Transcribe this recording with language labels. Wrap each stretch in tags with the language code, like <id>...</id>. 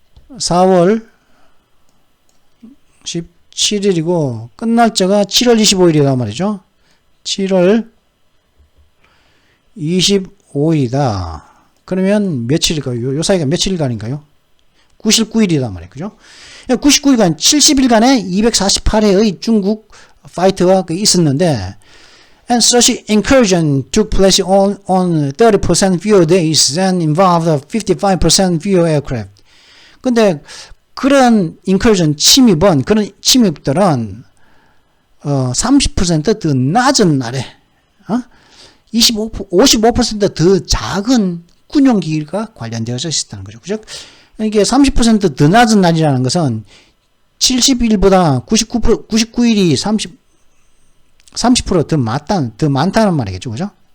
<ko>4월 17일이고, 끝날짜가 7월 25일이란 말이죠? 7월 25일이다. 그러면 며칠일까요? 요 사이가 며칠일간인가요? 99일이란 말이에요. 그죠? 99일간, 70일간에 248회의 중국 파이터가 있었는데,</ko> <en>and such incursion took place on 30% fewer days and involved 55% fewer aircraft.</en> <ko>근데 그런 incursion 그런 침입들은 30% 더 낮은 날에 55% 더 작은 군용기가 관련되어져 있었다는 거죠. 그죠? 이게 30% 더 낮은 날이라는 것은 70일보다 99일이 30% 더 많다는 말이겠죠. 그죠?</ko>